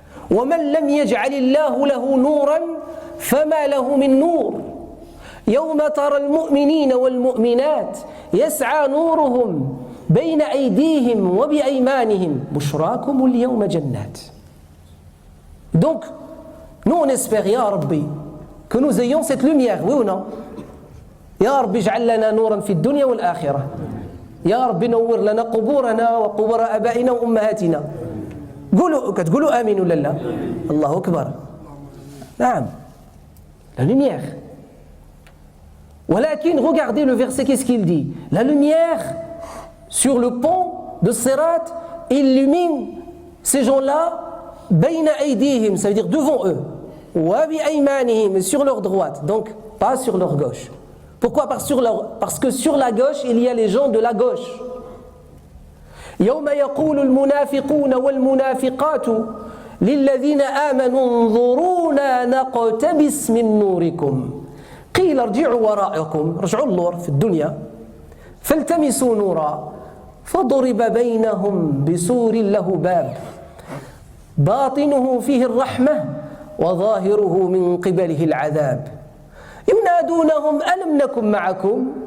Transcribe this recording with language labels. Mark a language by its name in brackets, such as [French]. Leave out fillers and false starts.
[Arabic] وَمَنْ لَمْ يَجْعَلِ اللَّهُ لَهُ نُورًا فَمَا لَهُ مِنْ نُورٍ يَوْمَ تَرَى الْمُؤْمِنِينَ وَالْمُؤْمِنَاتِ يَسْعَى نُورُهُمْ بَيْنَ أَيْدِيهِمْ وَبِأَيْمَانِهِمْ بُشْرَاكُمُ الْيَوْمَ جَنَّاتٍ. [French] Donc, nous on espère, Ya Rabbi, que nous ayons cette lumière, oui ou non? [Arabic] Ya Rabbi, اجعل لنا نورا في الدنيا والآخرة. يا رب نور لنا قبورنا وقبور آبائنا وأمهاتنا. كتقولوا آمين ولا لا؟ الله أكبر. نعم. [French] La lumière. [Arabic] ولكن [French] regardez le verset, qu'est-ce qu'il dit? La lumière sur le pont de Sirat illumine ces gens-là [Arabic] بين أيديهم, [French] ça veut dire devant eux. [Arabic] وبأيمانهم, [French] sur leur droite, donc pas sur leur gauche. Pourquoi? Parce que sur la gauche, il y a les gens de la gauche. [Arabic] يوم يقول المنافقون والمنافقات للذين آمنوا انظرونا نقتبس من نوركم قيل ارجعوا وراءكم, رجعوا النور في الدنيا, فالتمسوا نورا فضرب بينهم بسور له باب باطنه فيه الرحمة وظاهره من قبله العذاب ينادونهم ألم نكن معكم